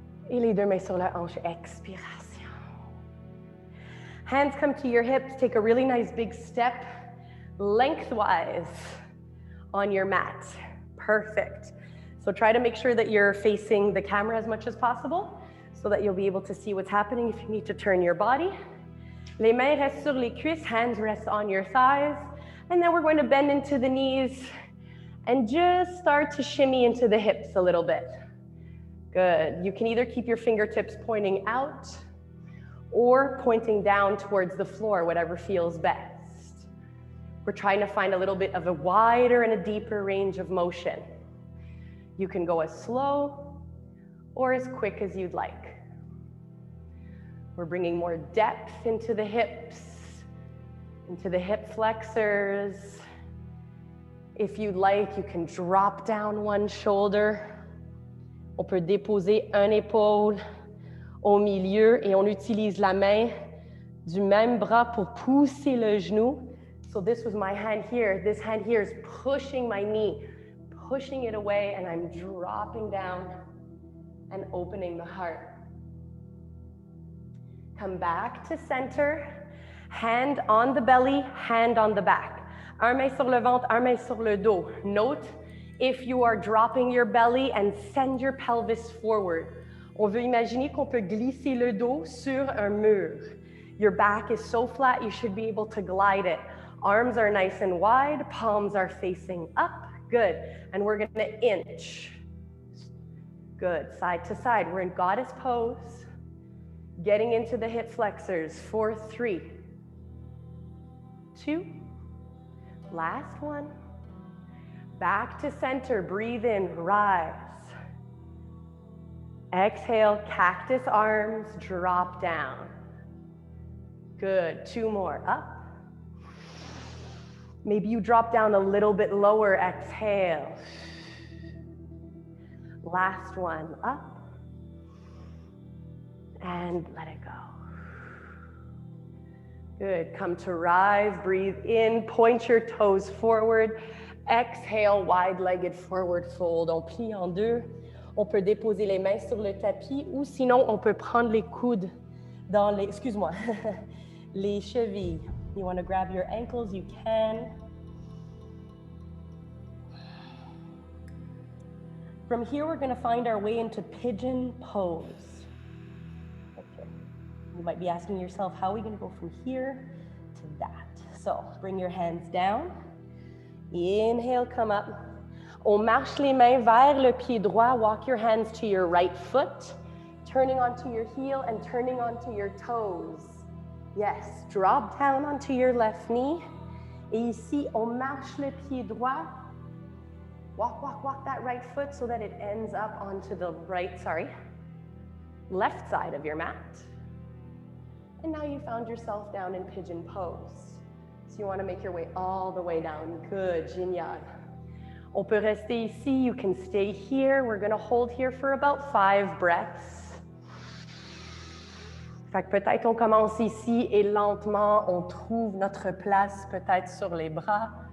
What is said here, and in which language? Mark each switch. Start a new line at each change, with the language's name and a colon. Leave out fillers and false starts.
French: Et les 2 mains sur la hanche, expiration.
English: Hands come to your hips, take a really nice big step lengthwise on your mat. Perfect. So try to make sure that you're facing the camera as much as possible so that you'll be able to see what's happening if you need to turn your body.
French: Les mains restent sur les cuisses,
English: hands rest on your thighs. And then we're going to bend into the knees and just start to shimmy into the hips a little bit. Good. You can either keep your fingertips pointing out or pointing down towards the floor, whatever feels best. We're trying to find a little bit of a wider and a deeper range of motion. You can go as slow or as quick as you'd like. We're bringing more depth into the hips, into the hip flexors. If you'd like, you can drop down one shoulder
French: On peut déposer une épaule au milieu et on utilise la main du même bras pour pousser le genou.
English: So this was my hand here. This hand here is pushing my knee, pushing it away, and I'm dropping down and opening the heart. Come back to center, hand on the belly, hand on the back.
French: Un main sur le ventre, un main sur le dos.
English: Note if you are dropping your belly and send your pelvis forward.
French: On veut imaginer qu'on peut glisser le dos sur un mur.
English: Your back is so flat, you should be able to glide it. Arms are nice and wide, palms are facing up. Good. And we're gonna inch. Good. Side to side. We're in goddess pose. Getting into the hip flexors for 3, 2, last one. Back to center, breathe in, rise. Exhale, cactus arms, drop down. Good, 2 more, up. Maybe you drop down a little bit lower, exhale. Last one, up. And let it go. Good, come to rise, breathe in, point your toes forward. Exhale, wide-legged forward fold.
French: On plie en deux. On peut déposer les mains sur le tapis ou sinon on peut prendre les coudes dans les, excuse-moi, les chevilles.
English: You want to grab your ankles, you can. From here, we're going to find our way into Pigeon Pose. Okay. You might be asking yourself, how are we going to go from here to that? So bring your hands down. Inhale, come up.
French: On marche les mains vers le pied droit.
English: Walk your hands to your right foot, turning onto your heel and turning onto your toes. Yes, drop down onto your left knee.
French: Et ici, on marche le pied droit.
English: Walk, walk, walk that right foot so that it ends up onto the left side of your mat. And now you found yourself down in Pigeon Pose. So you want to make your way all the way down. Good, génial.
French: On peut rester ici,
English: you can stay here. We're going to hold here for about 5 breaths.
French: Fait que peut-être on commence ici et lentement on trouve notre place peut-être sur les bras.